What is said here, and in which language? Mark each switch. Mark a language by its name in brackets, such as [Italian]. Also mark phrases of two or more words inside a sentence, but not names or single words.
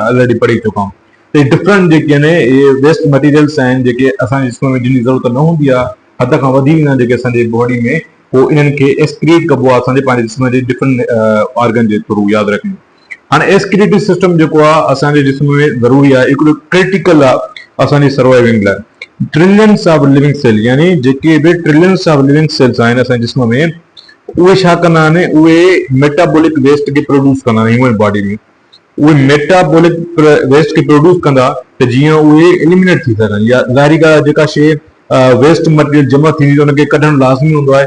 [Sindhi] ऑलरेडी पढ़ी चुका आहियूं। त डिफरेंट जेके आहिनि इहे [English] waste materials [Sindhi] आहिनि जेके असांजे जिस्म में जिन ज़रूरत न हूंदी आहे, हद खां वधीक न जेके असांजे बॉडी में, पोइ इन्हनि खे एक्सक्रीट कबो आहे असांजे पंहिंजे जिस्म जे [English] different organ [Sindhi] जे थ्रू। यादि रखिजो, हाणे [English] excretory system [Sindhi] जेको आहे असांजे जिस्म में ज़रूरी आहे, हिकिड़ो क्रिटिकल आहे असांजी सर्वाइविंग लाइ। [English] trillions of living cell, [Sindhi] यानी जेके बि [English] trillions of living cells [Sindhi] आहिनि असांजे जिस्म में, उहे छा कंदा आहिनि? उहे [English] metabolic waste [Sindhi] खे प्रोड्यूस कंदा आहिनि [English] human body [Sindhi] में। उहे [English] metabolic waste [Sindhi] खे प्रोड्यूस कंदा त जीअं उहे एलिमिनेट थी सघनि। या ज़ाहिरी ॻाल्हि आहे, जेका शइ [English] waste material [Sindhi] जमा थींदी त उनखे कढणु लाज़मी हूंदो आहे।